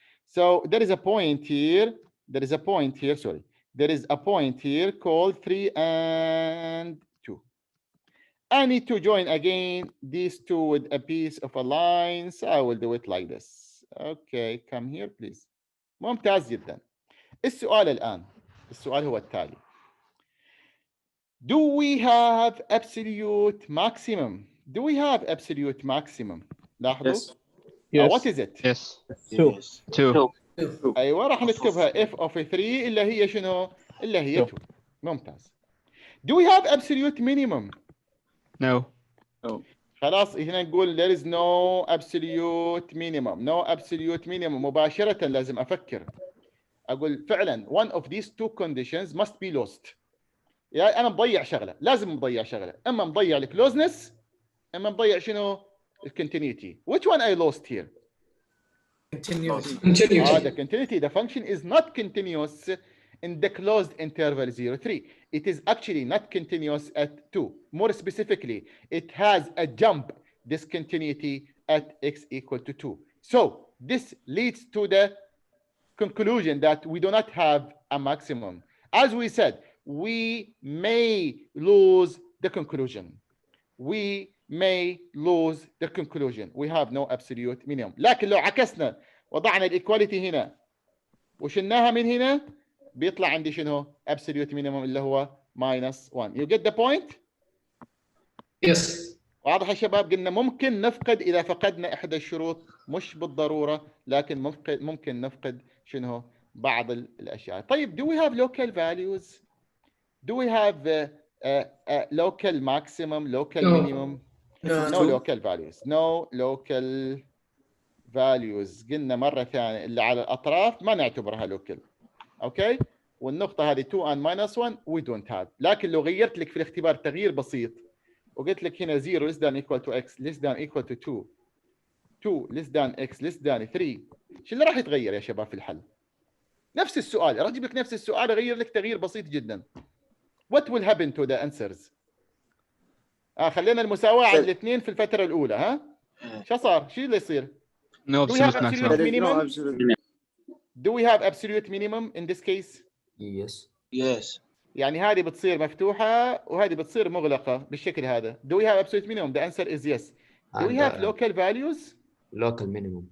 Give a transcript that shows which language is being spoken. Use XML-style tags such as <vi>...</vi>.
<en>So there is a point here, there is a point here called 3 and 2. I need to join again these 2 with a piece of a line, so I will do it like this. Okay, come here please.</en> <ar>ممتاز جدا. السؤال الآن, السؤال هو التالي.</ar> <en>Do we have absolute maximum? Do we have absolute maximum?</en> <ar>لاحظوا.</ar> <en>Yes. Yes. What is it? Yes. 2. 2.</en> <ar>أيوة, راح نكتبها f of 3 اللي هي شنو؟ اللي هي 2. ممتاز.</ar> <en>Do we have absolute minimum? No.</en> <ar>خلاص هنا نقول</ar> <en>there is no absolute minimum. No absolute minimum.</en> <ar>مباشرة لازم أفكر. أقول فعلا</ar> <en>one of these 2 conditions must be lost.</en> <ar>يعني أنا مضيع شغلة. لازم مضيع شغلة. إما مضيع الكلوزنس إما مضيع شنو؟ الكونتينيوتي.</ar> <en>Which one I lost here? Continuity. The continuity. The function is not continuous in the closed interval 0, 3. It is actually not continuous at 2. More specifically, it has a jump discontinuity at x equal to 2. So this leads to the conclusion that we do not have a maximum. As we said, we may lose the conclusion. We may lose the conclusion. We have no absolute minimum.</en> <ar>لكن لو عكسنا وضعنا الايكواليتي هنا وشلناها من هنا بيطلع عندي شنو؟ absolute minimum اللي هو minus 1.</ar> <en>You get the point? Yes.</en> <ar>واضح يا شباب؟ قلنا ممكن نفقد إذا فقدنا إحدى الشروط، مش بالضرورة، لكن ممكن نفقد شنو؟ بعض الأشياء.</ar> <en>طيب do we have local values? Do we have local maximum, local minimum? No local values. No local values.</en> <ar>قلنا مرة ثانية اللي على الأطراف ما نعتبرها local.</ar> <en>Okay?</en> <ar>والنقطة هذه</ar> <en>2 and minus 1 we don't have.</en> <ar>لكن لو غيرت لك في الاختبار تغيير بسيط وقلت لك هنا 0 less than equal to x less than equal to 2 2 less than x less than 3 شو اللي راح يتغير يا شباب في الحل؟ نفس السؤال، أجيب لك نفس السؤال أغير لك تغيير بسيط جدا.</ar> <en>What will happen to the answers؟</en> <ar>خلينا المساواة على الاثنين في الفترة الأولى. ها؟ شو صار؟ شو اللي يصير؟</ar> <en>No Do we have absolute absolute maximum. minimum? Do we have absolute minimum in this case؟ Yes.</en> <ar>يعني هذه بتصير مفتوحة وهذه بتصير مغلقة بالشكل هذا.</ar> <en>Do we have absolute minimum? The answer is yes. Do we and have local values? local minimum.</en>